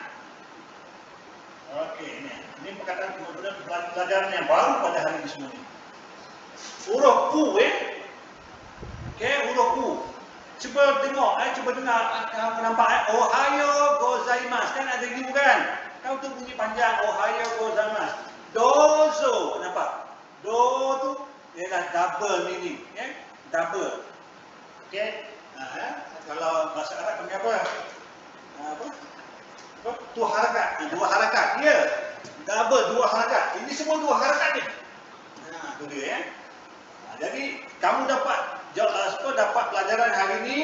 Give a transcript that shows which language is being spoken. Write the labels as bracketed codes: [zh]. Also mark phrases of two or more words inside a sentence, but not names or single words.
[ms] Okey, ini perkataan kemudian pelajaran yang baru pada hari ini semua ini. Huruf U, okey, huruf U. Cuba tengok, cuba dengar, nampak [ja] おはようございます, [ms] kan ada U kan? Kau tu bunyi panjang, [ja] おはようございます。どうぞ, [ms] nampak? Do tu ialah [en] double meaning, [ms] double. Okey. Kalau bahasa Arab panggil apa? Tu harakat, dua harakat. Ya. Double, dua harakat. Ini semua dua harakat ni. Tu dia jadi kamu dapat pelajaran hari ini.